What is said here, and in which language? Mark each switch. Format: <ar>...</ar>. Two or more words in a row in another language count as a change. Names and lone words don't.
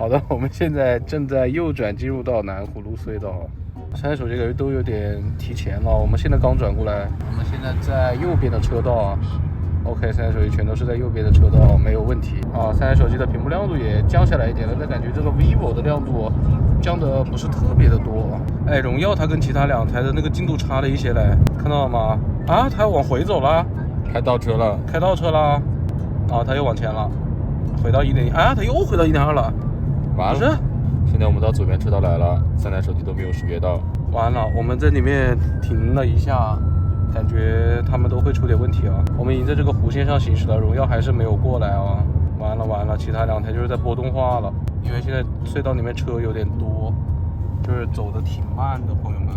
<zh>好的，我們現在正在右轉進入到南湖路隧道。3台手機感覺都有點提前了，我們現在剛轉過來，我們現在在右邊的車道啊。OK， 3台手機全都是在右邊的車道，沒有問題啊。3台手機的屏幕亮度也降下來一點了，但感覺這個 vivo 的亮度降的不是特別的多。哎，榮耀它跟其他兩台的那個進度差了一些嘞，看到了嗎？啊，它要往回走了，開倒車了，啊，它又往前了，回到1.1，啊，它又回到1.2了，完了。現在我們到左邊車道來了，3台手機都沒有識別到。完了，我們在裡面停了一下，感覺他們都會出點問題啊。我們已經在這個弧線上行駛了，榮耀還是沒有過來啊。完了，其他兩台就是在波動化了，因為現在隧道裡面車有點多，就是走的挺慢的，朋友們。</zh>